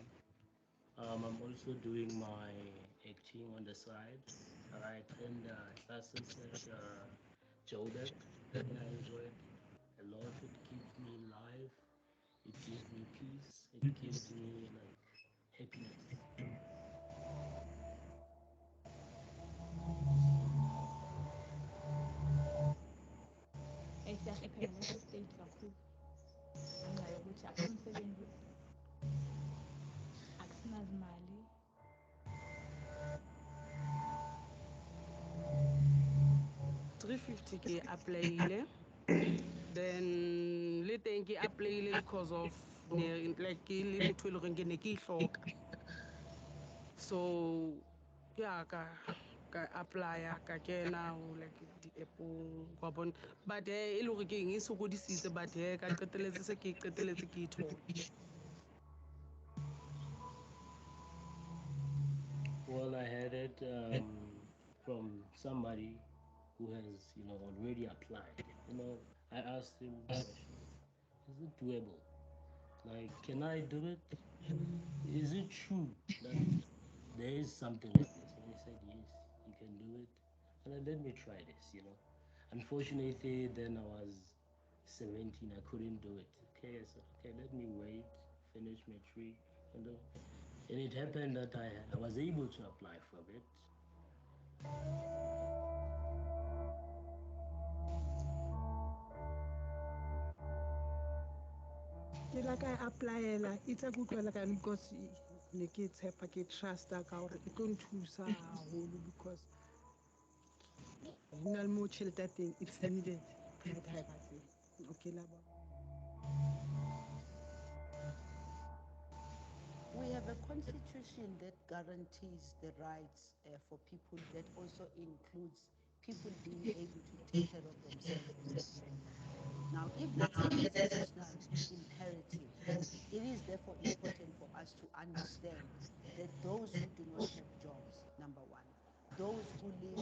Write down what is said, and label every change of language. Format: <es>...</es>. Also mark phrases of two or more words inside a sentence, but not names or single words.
<en>I'm also doing my acting on the side. I attend classes at Joburg, and I enjoy it a lot. It gives me life, it gives me peace, it gives me like happiness.</en> <zu>Siyahlupha ngalesi state kakhulu ngenxa yokuthi akukho umsebenzi, akusinazimali.</zu> <st>350 ke apply-ile, then le teng ke apply-ile</st> <en>because of like</en> <st>ke le motho e le goreng ke ne ke e hloka, so ya ka apply-a ka kena ho like di-app-ong wa bona, but e le gore ke eng e sokodisitse, but ka qeteletse se ke qeteletse ke e thola.</st> <en>Well, I had it from somebody who has, already applied. I asked him the question: Is it doable? Like, can I do it? Is it true that there is something like this? And he said, yes, you can do it. And then let me try this. Unfortunately, then I was 17. I couldn't do it. Okay, I said, okay, let me wait, finish my tree, and it happened that I was able to apply for it.</en> <st>Ke la ka apply-ela itse ke utlwela ka because ne ke tshepa ke trusta ka gore e tlo nthusa haholo because ho na le moo tjhelete ya teng</st> <en>it's needed private</en> <st>ha e batle. Okay la ba.</st> <en>We have a constitution that guarantees the rights for people that also includes people being able to take care of themselves. Now, if that's a constitutional imperative, it is therefore important for us to understand that those who do not have jobs, number one, those who live</en>